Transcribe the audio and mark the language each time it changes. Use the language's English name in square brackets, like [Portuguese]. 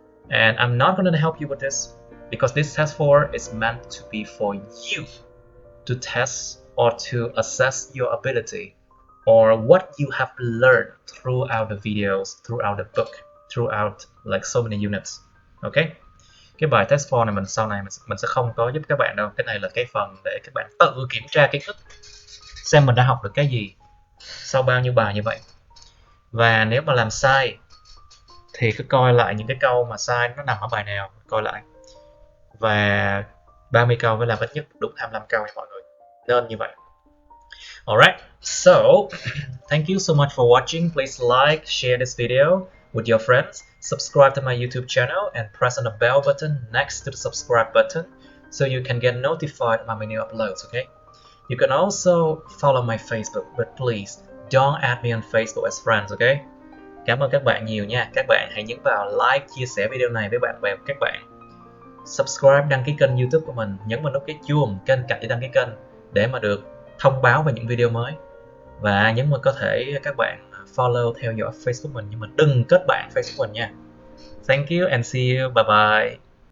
[English] And I'm not going to help you with this, because this test 4 is meant to be for you to test or to assess your ability or what you have learned throughout the videos, throughout the book, throughout like so many units. Okay? [Vietnamese] Cái bài test 4 này sau này mình sẽ không có giúp các bạn đâu. Cái này là cái phần để các bạn tự kiểm tra kiến thức, xem mình đã học được cái gì sau bao nhiêu bài như vậy. Và nếu mà làm sai thì cứ coi lại những cái câu mà sai nó nằm ở bài nào, coi lại. Và 30 câu phải làm ít nhất đúng 25 câu nha mọi người. Nên như vậy. [English] Alright, so thank you so much for watching. Please like, share this video with your friends. Subscribe to my YouTube channel and press on the bell button next to the subscribe button so you can get notified of my new uploads, okay? You can also follow my Facebook, but please don't add me on Facebook as friends, okay? [Vietnamese] Cảm ơn các bạn nhiều nha. Các bạn hãy nhấn vào like, chia sẻ video này với bạn bè của các bạn. Subscribe, đăng ký kênh YouTube của mình, nhấn vào nút cái chuông kênh cạnh để đăng ký kênh để mà được thông báo về những video mới. Và nhấn vào có thể các bạn follow theo dõi Facebook mình, nhưng mà đừng kết bạn Facebook mình nha. [English] Thank you and see you. Bye bye.